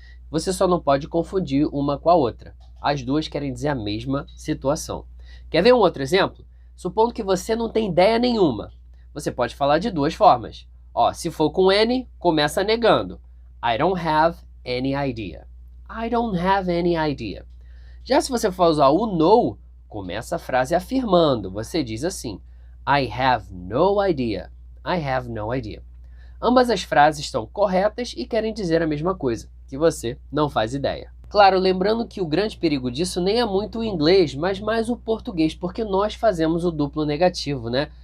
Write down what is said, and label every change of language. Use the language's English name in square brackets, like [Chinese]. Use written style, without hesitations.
[Portuguese] Você só não pode confundir uma com a outra. As duas querem dizer a mesma situação. Quer ver um outro exemplo? Supondo que você não tem ideia nenhuma. Você pode falar de duas formas. Ó, se for com any, começa negando. [English] I don't have any idea. I don't have any idea. [Portuguese] Já se você for usar o no, começa a frase afirmando. Você diz assim, [English] I have no idea. I have no idea. [Portuguese] Ambas as frases estão corretas e querem dizer a mesma coisa, que você não faz ideia. Claro, lembrando que o grande perigo disso nem é muito o inglês, mas mais o português, porque nós fazemos o duplo negativo, né?